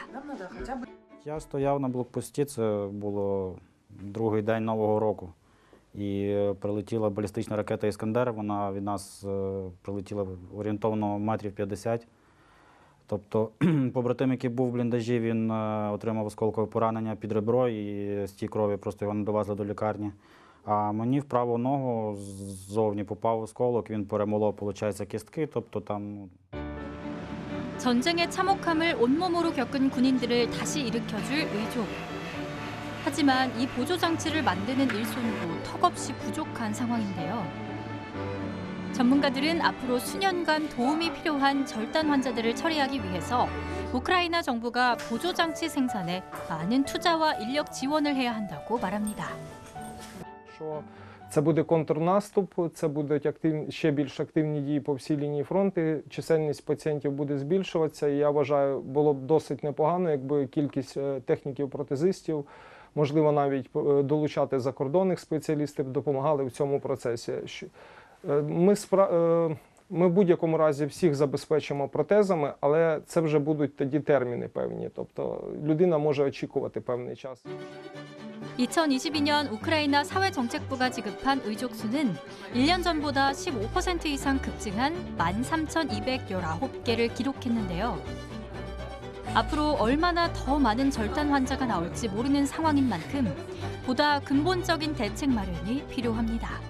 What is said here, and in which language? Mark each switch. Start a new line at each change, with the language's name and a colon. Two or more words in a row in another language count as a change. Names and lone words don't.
Ukrainian: Я стояв на блокпості, це було другий день Нового року. І прилетіла балістична ракета «Іскандер», вона від нас прилетіла орієнтовно метрів 50. Тобто побратим, який був в бліндажі, він отримав осколкове поранення під ребро і стік крові, просто його не довезли до лікарні. А мені в праву ногу ззовні попав осколок, він перемолов, виходить, кістки, тобто там...
Korean: 전쟁의 참혹함을 온몸으로 겪은 군인들을 다시 일으켜줄 의족. 하지만 이 보조 장치를 만드는 일손도 턱없이 부족한 상황인데요. 전문가들은 앞으로 수년간 도움이 필요한 절단 환자들을 처리하기 위해서 우크라이나 정부가 보조 장치 생산에 많은 투자와 인력 지원을 해야 한다고 말합니다.
Ukrainian: Це буде контрнаступ, це будуть ще більш активні дії по всій лінії фронту, чисельність пацієнтів буде збільшуватися. І я вважаю, було б досить непогано, якби кількість техніків-протезистів, можливо, навіть долучати закордонних спеціалістів, допомагали в цьому процесі. Ми в будь-якому разі всіх забезпечимо протезами, але це вже будуть тоді терміни певні, тобто людина може очікувати певний час.
Korean: 2022년 우크라이나 사회정책부가 지급한 의족 수는 1년 전보다 15% 이상 급증한 13,219개를 기록했는데요. 앞으로 얼마나 더 많은 절단 환자가 나올지 모르는 상황인 만큼 보다 근본적인 대책 마련이 필요합니다.